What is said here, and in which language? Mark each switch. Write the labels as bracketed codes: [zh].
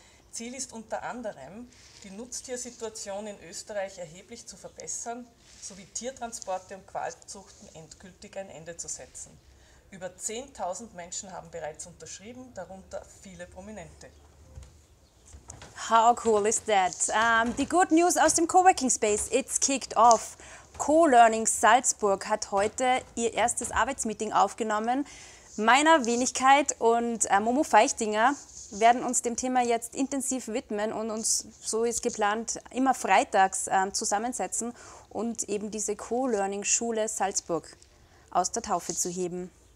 [de] Ziel ist unter anderem, die Nutztiersituation in Österreich erheblich zu verbessern, sowie Tiertransporte und Qualzuchten endgültig ein Ende zu setzen. Über 10.000 Menschen haben bereits unterschrieben, darunter viele Prominente. [en] How cool is that? [de] Die Good News aus dem Coworking Space, [en] it's kicked off. [de] Co-Learning Salzburg hat heute ihr erstes Arbeitsmeeting aufgenommen. Meiner Wenigkeit und Momo Feichtinger werden uns dem Thema jetzt intensiv widmen und uns, so ist geplant, immer freitags zusammensetzen und eben diese Co-Learning-Schule Salzburg aus der Taufe zu heben.